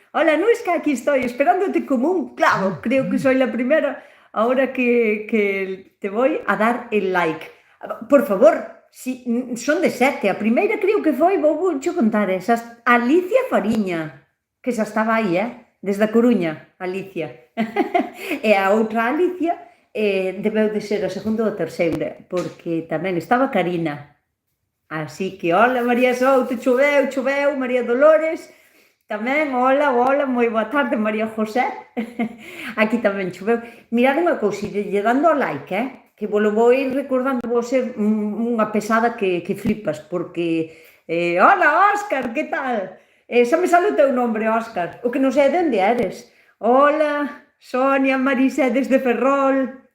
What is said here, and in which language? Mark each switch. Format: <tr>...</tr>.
<es>Hola, Nuesca, aquí estoy, esperándote como un clavo. Creo que soy la primera ahora que te voy a dar el like.</es> <gl>Por favor, si, son de sete. A primeira creo que foi, vou cho contar, Alicia Fariña, que xa estaba aí, desde a Coruña, Alicia. E a outra Alicia debeu de ser a segunda ou a terceira, porque tamén estaba Karina. Así que, hola, María Souto, choveu, María Dolores, tamén, hola, moi boa tarde, María José. Aquí tamén choveu. Mirad unha cousa, lle dando ao like, que volo vou ir recordando, vou ser unha pesada que flipas, porque, hola, Óscar, que tal? Xa me sale o teu nombre, Óscar, o que non sei de onde eres. Hola, Sonia, Marisé desde Ferrol.</gl>